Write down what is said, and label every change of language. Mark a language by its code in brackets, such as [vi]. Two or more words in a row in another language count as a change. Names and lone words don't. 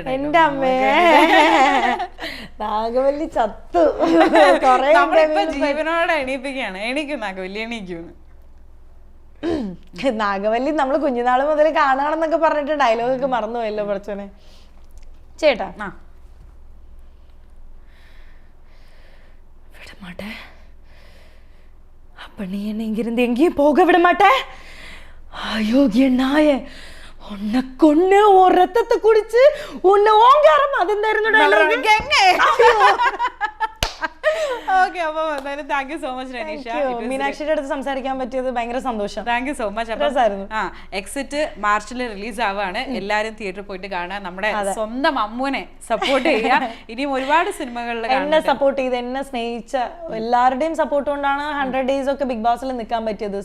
[ml] എന്റെ അമ്മേ നാഗവല്ലി ചത്തു ജീവനോടെ എണീപ്പിക്കുകയാണ്. എണീക്കും നാഗവല്ലി, എണീക്കും. നാഗവല്ലി നമ്മൾ കുഞ്ഞുനാള് മുതൽ കാണാണെന്നൊക്കെ പറഞ്ഞിട്ട് ഡയലോഗൊക്കെ മറന്നുപോയല്ലോ പഠിച്ചോനെ. [ta] ചേട്ടാ விட மாட்டேன், அப்ப நீ என்ன இங்கிருந்து எங்கேயும் போக விட மாட்டேன். அயோக்கிய நாயே, உன்னை கொன்னு உன் ரத்தத்தை குடிச்சு உன்னை ஓங்காரம் அது இருந்தாയിരുന്നു [ml] ഓക്കെ, അപ്പൊ എന്തായാലും [en] thank you so much [ml] റനീഷ. മീനാക്ഷിയുടെ അടുത്ത് സംസാരിക്കാൻ പറ്റിയത് ഭയങ്കര സന്തോഷം. [en] thank you so much. [ml] രസമായിരുന്നു. എക്സിറ്റ് മാർച്ചിൽ റിലീസ് ആവാണ്, എല്ലാരും തിയേറ്ററിൽ പോയിട്ട് കാണാൻ, നമ്മുടെ സ്വന്തം അമ്മുവിനെ സപ്പോർട്ട് ചെയ്യുക. ഇനിയും ഒരുപാട് സിനിമകളിൽ എന്നെ സപ്പോർട്ട് ചെയ്ത് എന്നെ സ്നേഹിച്ച എല്ലാവരുടെയും സപ്പോർട്ട് കൊണ്ടാണ് 100 days ഒക്കെ ബിഗ് ബോസിൽ നിൽക്കാൻ പറ്റിയത്.